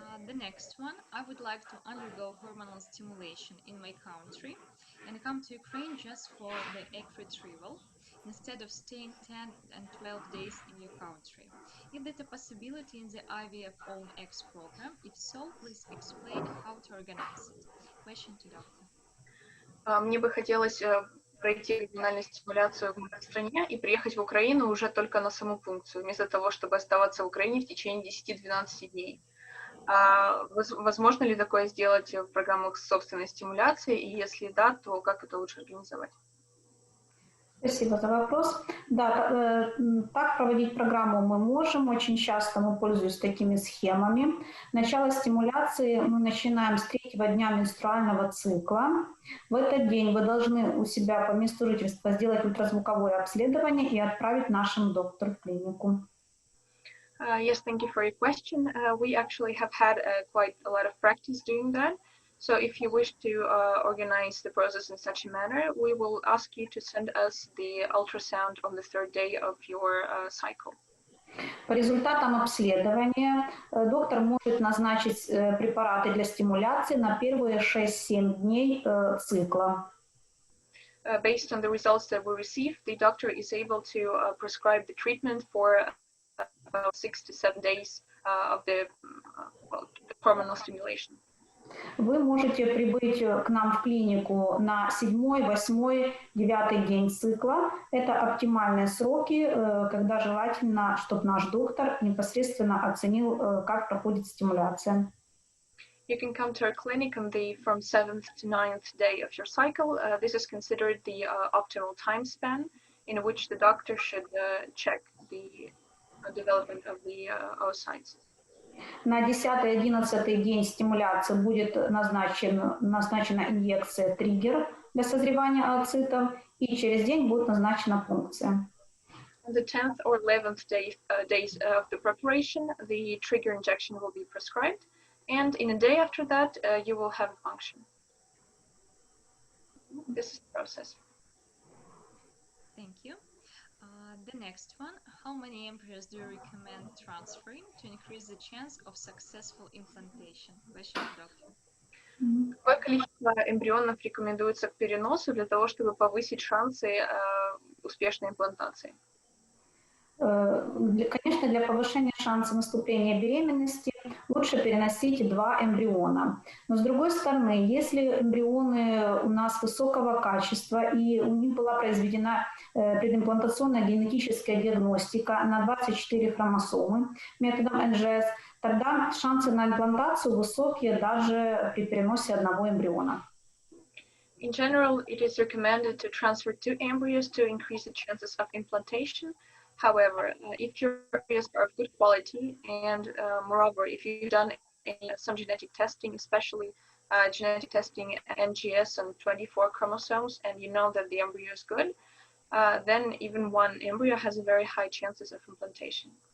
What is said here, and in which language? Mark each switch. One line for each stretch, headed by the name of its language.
English: The next one, I would like to undergo hormonal stimulation in my country and come to Ukraine just for the egg retrieval instead of staying 10 and 12 days in your country. Is that a possibility in the IVF Own Eggs program? If so, please explain how to organize it. Question to doctor.
Russian: Мне бы хотелось пройти региональную стимуляцию в моей стране и приехать в Украину уже только на саму пункцию, вместо того, чтобы оставаться в Украине в течение 10-12 дней. Возможно ли такое сделать в программах собственной стимуляции? И если да, то как это лучше организовать? Спасибо за вопрос. Да, так проводить программу мы можем. Очень часто мы пользуемся такими схемами. Начало стимуляции мы начинаем с 3-го дня менструального цикла. В этот день вы должны у себя по месту жительства сделать ультразвуковое обследование и отправить нашему доктору в клинику.
English: Yes, thank you for your question. We actually have had quite a lot of practice doing that. So if you wish to organize the process in such a manner, we will ask you to send us the ultrasound on the 3rd day of your cycle.
Russian: По результатам обследования доктор может назначить препараты для стимуляции на первые 6-7 дней цикла.
English: Based on the results that we receive, the doctor is able to prescribe the treatment for about 6 to 7 days of the hormonal stimulation.
Russian: Вы можете прибыть к нам в клинику на 7-й, 8-й, 9-й день цикла. Это оптимальные сроки, когда желательно, чтобы наш доктор непосредственно оценил, как проходит стимуляция.
English: You can come to our clinic on the from 7th to 9th day of your cycle. This is considered the optimal time span in which the doctor should check the development of the oocytes.
Russian: На 10-11 день стимуляции будет назначена инъекция триггер для созревания oocytов, и через день будет назначена пункция.
English: On the 10th or 11th days of the preparation, the trigger injection will be prescribed, and in a day after that, you will have a function. This is the process. Thank you. The next one, how many embryos do you recommend transferring to increase the chance of successful implantation? Question to doctor.
Russian: Какое количество эмбрионов рекомендуется к переносу для того, чтобы повысить шансы успешной имплантации? Конечно, для повышения шанса наступления беременности лучше переносить 2 эмбриона. Но с другой стороны, если эмбрионы у нас высокого качества и у них была произведена предимплантационная генетическая диагностика на 24 хромосомы методом НЖС, тогда шансы на имплантацию высокие даже при переносе 1 эмбриона.
English: In general, it is recommended to transfer 2 embryos to increase the chances of implantation. However, if your embryos are of good quality and moreover, if you've done some genetic testing, especially genetic testing NGS on 24 chromosomes, and you know that the embryo is good, then even 1 embryo has a very high chances of implantation.